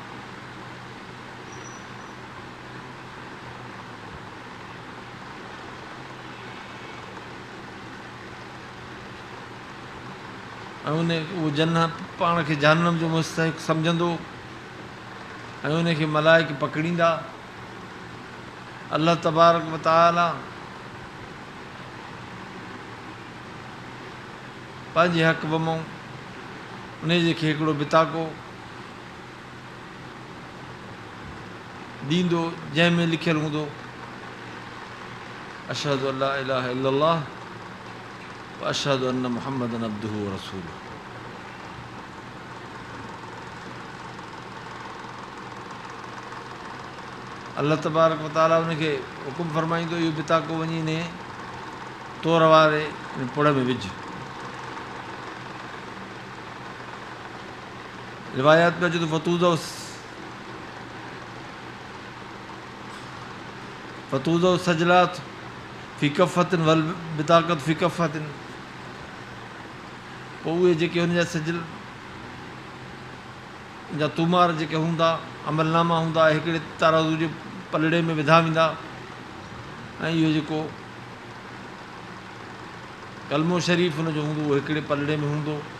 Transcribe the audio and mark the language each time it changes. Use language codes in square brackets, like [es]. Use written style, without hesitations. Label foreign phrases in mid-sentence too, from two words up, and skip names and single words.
[sd] ऐं उहो पाण खे जहन्नम जो मुस्तहिक़ सम्झंदो ऐं उनखे मलाइक पकड़ींदा। अल्लाह [ar] تبارك وتعالى [sd] पंहिंजे हक़ बमो उनजे खे हिकिड़ो बिताको ॾींदो जंहिंमें लिखियलु हूंदो [ar] أشهد أن لا إله إلا الله وأشهد أن محمدا عبده ورسوله. [sd] अल्लाह [ar] تبارك وتعالى [sd] उनखे हुकुम फरमाईंदो इहो बिताको वञी ने तौर वारे पुड़ में विझ। रिवायात में अचे तो [ar] فتوضع السجلات في كفة والبطاقة في كفة. [sd] पोइ उहे जेके हुनजा सजल जा तुमार जेके हूंदा, अमलनामा हूंदा, हिकिड़े तराज़ू जे पलड़े में विधा वेंदा ऐं इहो जेको कलमो शरीफ़ हुनजो हूंदो उहो हिकिड़े पलड़े में हूंदो।